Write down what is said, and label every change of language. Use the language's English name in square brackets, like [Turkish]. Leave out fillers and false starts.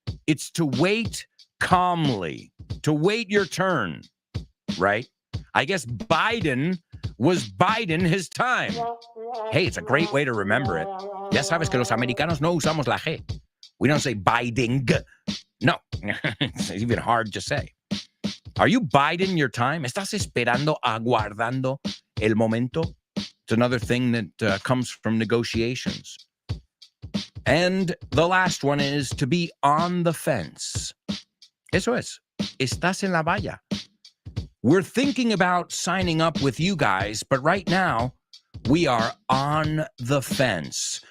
[English] It's to wait calmly, to wait your turn, right? I guess Biden was biding his time. Hey, it's a great way to remember it. [Spanish] Ya sabes que los americanos no usamos la G. [English] We don't say biding. No, it's even hard to say. Are you biding your time? [Spanish] ¿Estás esperando, aguardando el momento? [English] It's another thing that comes from negotiations. And the last one is to be on the fence. [Spanish] Eso es. Estás en la valla. [English] We're thinking about signing up with you guys, but right now, we are on the fence.